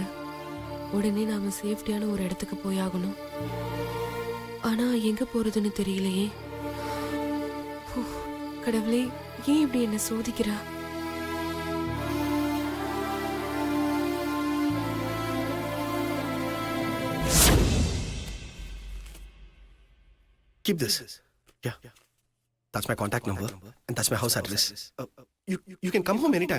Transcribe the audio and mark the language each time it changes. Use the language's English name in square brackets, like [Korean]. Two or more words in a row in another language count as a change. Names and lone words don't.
[Tamil] உடனே நாம சேஃப்டியான ஒரு இடத்துக்கு போயாகணும். ஆனா எங்க போறதுன்னு தெரியலையே. கடவுளே, ஏன் இப்படி என்ன சோதிக்கிறா? [English] Keep this. Yeah. That's my contact number and that's my house address. You can come home anytime.